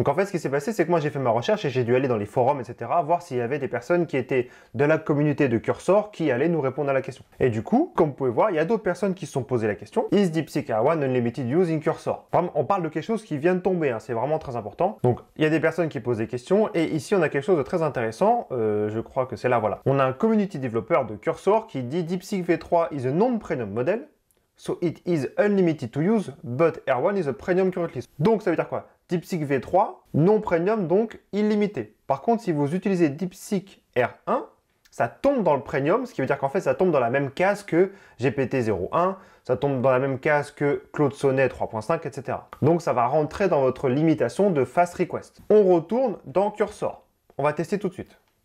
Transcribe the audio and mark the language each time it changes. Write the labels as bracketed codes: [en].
[fr] Donc en fait ce qui s'est passé, c'est que moi j'ai fait ma recherche et j'ai dû aller dans les forums, etc. voir s'il y avait des personnes qui étaient de la communauté de Cursor qui allaient nous répondre à la question. Et du coup, comme vous pouvez voir, il y a d'autres personnes qui se sont posées la question. [en] Is DeepSeek R1 Unlimited Use in Cursor? [fr] Vraiment, on parle de quelque chose qui vient de tomber, hein, c'est vraiment très important. Donc, il y a des personnes qui posent des questions et ici, on a quelque chose de très intéressant. Je crois que c'est là, voilà. On a un community developer de Cursor qui dit [en] DeepSeek V3 is a non-premium model, so it is unlimited to use, but R1 is a premium currently. [fr] Donc, ça veut dire quoi? DeepSeek V3, non-premium, donc illimité. Par contre, si vous utilisez DeepSeek R1, ça tombe dans le premium, ce qui veut dire qu'en fait, ça tombe dans la même case que GPT-01, ça tombe dans la même case que Claude Sonnet 3.5, etc. Donc, ça va rentrer dans votre limitation de fast request. On retourne dans Cursor. On va tester tout de suite.